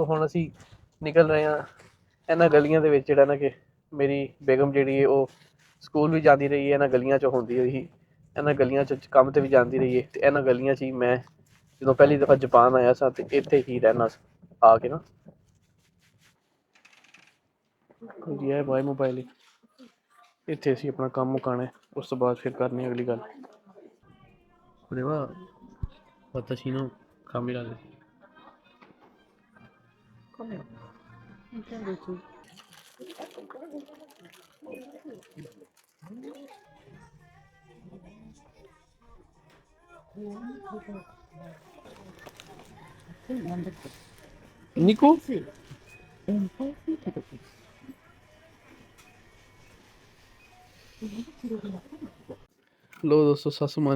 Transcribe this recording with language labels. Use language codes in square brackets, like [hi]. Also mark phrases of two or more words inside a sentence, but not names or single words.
[pa] ਹੁਣ ਅਸੀਂ ਨਿਕਲ ਰਹੇ ਹਾਂ ਇਹਨਾਂ ਗਲੀਆਂ ਦੇ ਵਿੱਚ ਜਿਹੜਾ ਨਾ ਕਿ ਮੇਰੀ ਬੇਗਮ ਜਿਹੜੀ ਹੈ ਉਹ ਸਕੂਲ ਵੀ ਜਾਂਦੀ ਰਹੀ ਹੈ ਇਹਨਾਂ ਗਲੀਆਂ 'ਚ ਹੁੰਦੀ ਹੋਈ ਇਹਨਾਂ ਗਲੀਆਂ 'ਚ ਕੰਮ ਤੇ ਵੀ ਜਾਂਦੀ ਰਹੀ ਹੈ ਅਤੇ ਇਹਨਾਂ ਗਲੀਆਂ 'ਚ ਹੀ ਮੈਂ ਜਦੋਂ ਪਹਿਲੀ ਦਫਾ ਜਾਪਾਨ ਆਇਆ ਸਾਂ ਤੇ ਇੱਥੇ ਹੀ ਰਹਿਣਾ ਆ ਕੇ ਨਾ ਜੀ ਹੈ [en] by mobile [pa] ਇੱਥੇ ਅਸੀਂ ਆਪਣਾ ਕੰਮ ਮੁਕਾਉਣਾ ਉਸ ਤੋਂ ਬਾਅਦ ਫਿਰ ਕਰਨੀ ਅਗਲੀ ਗੱਲ ਉਹਦੇ ਬਾਅਦ [ja] 私のカメラです。カメラ。2個 [pa] ਲੋ ਦੋਸਤੋ ਸਾਸੂ ਮਾਂ